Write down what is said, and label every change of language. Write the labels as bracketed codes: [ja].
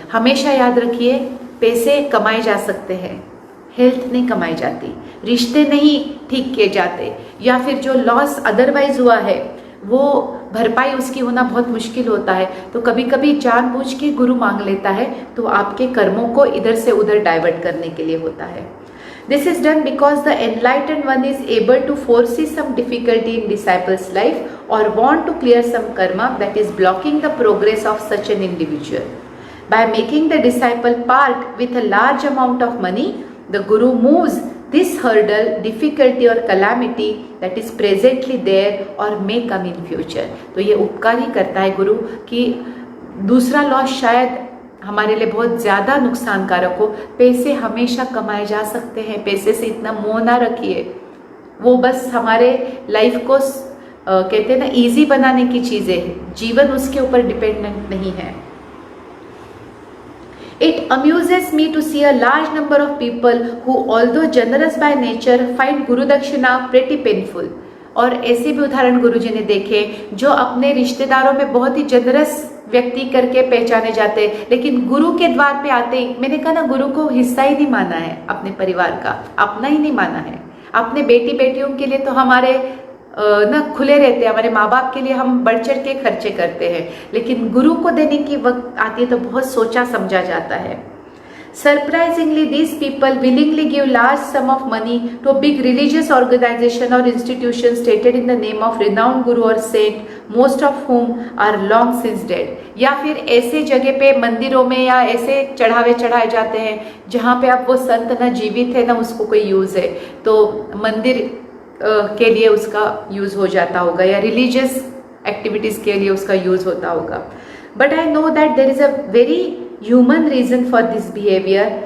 [hi] हमेशा याद रखिए, पैसे कमाए जा सकते हैं, हेल्थ नहीं कमाई जाती, रिश्ते नहीं ठीक किए जाते, या फिर जो लॉस अदरवाइज हुआ है वो भरपाई उसकी होना बहुत मुश्किल होता है। तो कभी कभी जानबूझ के गुरु मांग लेता है तो आपके कर्मों को इधर से उधर डाइवर्ट करने के लिए होता है। [en] This is done because the enlightened one is able to foresee some difficulty in disciple's life or want to clear some karma that is blocking the progress of such an individual. By making the disciple part with a large amount of money, the guru moves this hurdle, difficulty or calamity that is presently there or may come in future. [hi] तो ये उपकार ही करता है गुरु कि दूसरा loss शायद हमारे लिए बहुत ज़्यादा नुकसानकारक हो। पैसे हमेशा कमाए जा सकते हैं, पैसे से इतना मोह ना रखिए, वो बस हमारे लाइफ को कहते हैं ना इजी बनाने की चीज़ें हैं, जीवन उसके ऊपर डिपेंडेंट नहीं है। [en] It amuses me to see a large number of people who, although generous by nature, find Guru Dakshina pretty painful. [hi] और ऐसे भी उदाहरण गुरुजी ने देखे जो अपने रिश्तेदारों में बहुत ही जनरस व्यक्ति करके पहचाने जाते हैं, लेकिन गुरु के द्वार पे आते ही, मैंने कहा ना, गुरु को हिस्सा ही नहीं माना है, अपने परिवार का अपना ही नहीं माना है। अपने बेटी बेटियों के लिए तो हमारे ना खुले रहते हैं, हमारे माँ बाप के लिए हम बढ़ चढ़ के खर्चे करते हैं, लेकिन गुरु को देने की वक्त आती है तो बहुत सोचा समझा जाता है। [en] Surprisingly, these people willingly give large sum of money to a big religious organization or institution stated in the name of renowned guru or saint, most of whom are long since dead. [hi] या फिर ऐसे जगह पे मंदिरों में या ऐसे चढ़ावे चढ़ाए जाते हैं जहाँ पे आप वो संत ना जीवित है ना उसको कोई यूज़ है, तो मंदिर के लिए उसका यूज़ हो जाता होगा या रिलीजियस एक्टिविटीज़ के लिए उसका यूज़ होता होगा। [en] But I know that there is a very human reason for this behavior.